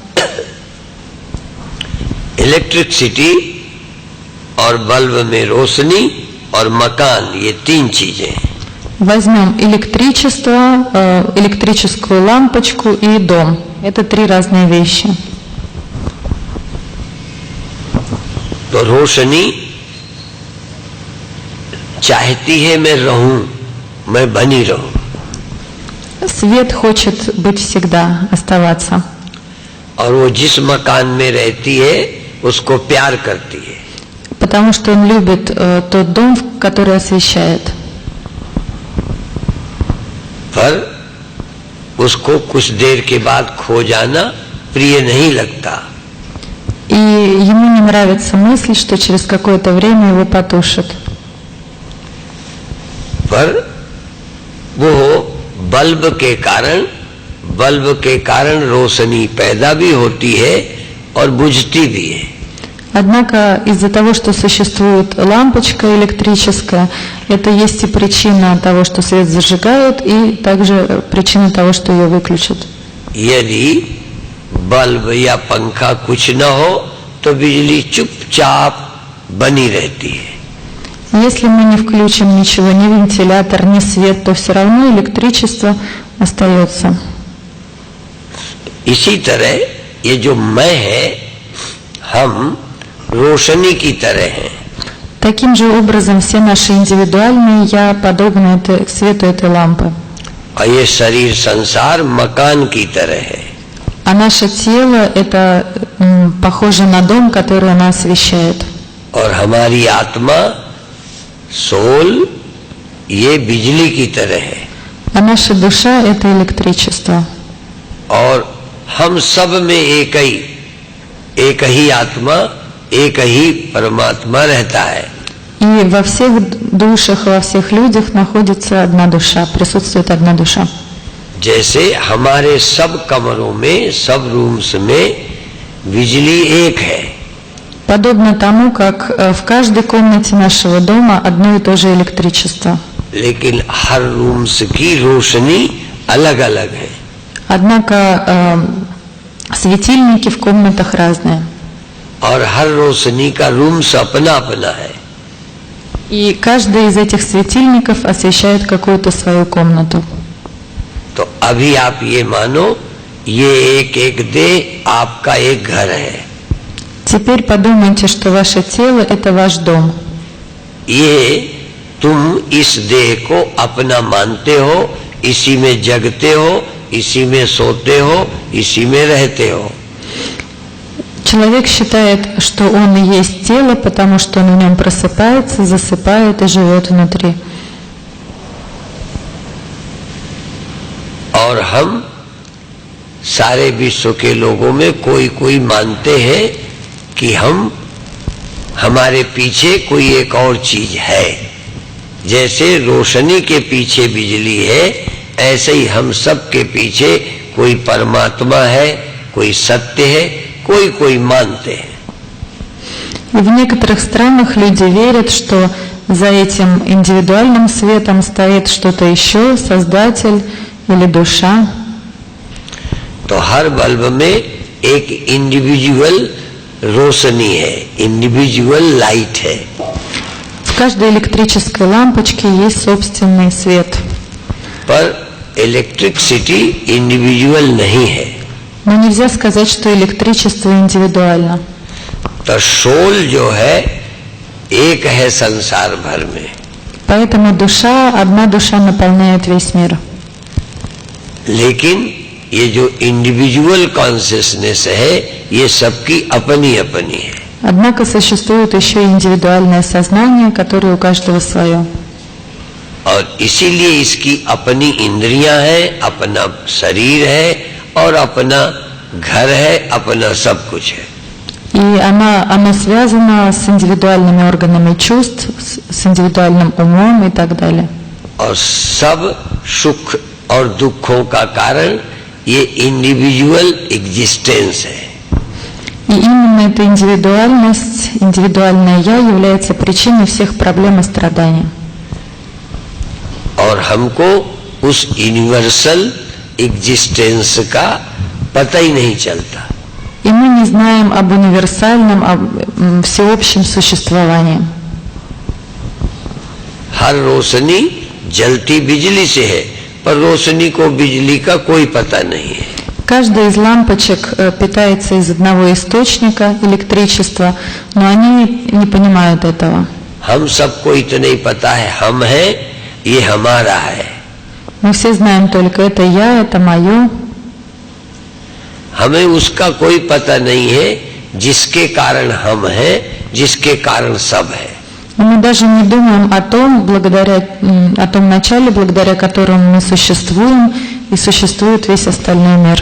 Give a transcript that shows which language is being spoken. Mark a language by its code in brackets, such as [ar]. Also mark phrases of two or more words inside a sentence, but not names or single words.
[hi] इलेक्ट्रिसिटी और बल्ब में रोशनी और मकान, ये तीन चीजें। [ru] Возьмем электричество, электрическую лампочку и дом. Это три разные вещи. [hi] तो रोशनी चाहती है मैं रहूं, मैं बनी रहूं। [ru] Свет хочет быть всегда, оставаться. [hi] और वो जिस मकान में रहती है उसको प्यार करती है। [ru] Потому что он любит тот дом, который освещает. [hi] पर उसको कुछ देर के बाद खो जाना प्रिय नहीं लगता। [ru] И ему не нравится мысль, что через какое-то время его потушат. [hi] पर वो बल्ब के कारण रोशनी पैदा भी होती है और बुझती भी है। [ru] Однако из-за того, что существует лампочка электрическая, это есть и причина того, что свет зажигают, и также причина того, что ее выключат. [hi] यदि बल्ब या पंखा कुछ न हो तो बिजली चुपचाप बनी रहती है। [ru] Если мы не включим ничего, ни вентилятор, ни свет, то все равно электричество остается. [hi] इसी तरह ये जो मैं है, हम रोशनी की तरह हैं। [ru] Таким же образом все наши индивидуальные «я» подобны свету этой лампы. [hi] और ये शरीर संसार मकान की तरह है। [ru] А наше тело – это похоже на дом, который она освещает. [hi] और हमारी आत्मा सोल ये बिजली की तरह है। [ru] А наша душа – это электричество. [hi] और हम सब में एक ही आत्मा, एक ही परमात्मा रहता है। [ru] И во всех душах, во всех людях находится одна душа, присутствует одна душа. [hi] जैसे हमारे सब कमरों में, सब रूम्स में बिजली एक है। [ru] Подобно тому, как в каждой комнате нашего дома одно и то же электричество. [hi] लेकिन हर रूम्स की रोशनी अलग-अलग है। [ru] Однако светильники в комнатах разные. [hi] और हर रोशनी का रूम्स अपना-अपना है। [ru] И каждый из этих светильников освещает какую-то свою комнату. [hi] तो अभी आप ये मानो, ये एक देह आपका एक घर है। [ru] Теперь подумайте, что ваше тело – это ваш дом. [hi] ये तुम इस देह को अपना मानते हो, इसी में जगते हो, इसी में सोते हो, इसी में रहते हो। [ru] Человек считает, что он и есть тело, потому что он в нем просыпается, засыпает и живет внутри. [hi] और हम सारे विश्व के लोगों में कोई मानते हैं कि हमारे पीछे कोई एक और चीज है। जैसे रोशनी के पीछे बिजली है, ऐसे ही हम सब के पीछे कोई परमात्मा है, कोई सत्य है, कोई मानते हैं। [ru] И в некоторых странах люди верят, что за этим индивидуальным светом стоит что-то еще, Создатель или душа. [hi] तो हर बल्ब में एक इंडिविजुअल रोशनी है, [en] individual light [hi] है। [ru] В каждой электрической лампочке есть собственный свет. [hi] पर इलेक्ट्रिसिटी इंडिविजुअल नहीं है। [ru] Но нельзя сказать, что электричество индивидуально. [hi] तो सोल जो है एक है संसार भर में, [ru] Поэтому одна душа наполняет весь мир. [hi] लेकिन ये जो [en] individual consciousness [hi] है ये सबकी अपनी अपनी है। [ru] Однако существует еще и индивидуальное сознание, которое у каждого свое. [hi] और इसीलिए इसकी अपनी इंद्रियां हैं, अपना शरीर है और अपना घर है, अपना सब कुछ है। [ru] И она связана с индивидуальными органами чувств, с индивидуальным умом и так далее. [hi] और सब सुख और दुखों का कारण ये [en] individual existence [hi] है। [ru] И именно эта индивидуальность, индивидуальное «я» является причиной всех проблем и страданий. [hi] और हमको उस [en] universal existence [hi] का पता ही नहीं चलता। [ru] И мы не знаем об универсальном, об всеобщем существовании. [hi] हर रोशनी जलती बिजली से है, पर रोशनी को बिजली का कोई पता नहीं है। [ru] Каждая из лампочек питается из одного источника электричества, но они не понимают этого. [hi] हम सबको इतना ही पता है, हम हैं, ये हमारा है। [ru] Мы все знаем только это «я», это «моё». [hi] हमें उसका कोई पता नहीं है जिसके कारण हम हैं, जिसके कारण सब है। [ru] Но мы даже не думаем о том начале, благодаря которому мы существуем, и существует весь остальной мир.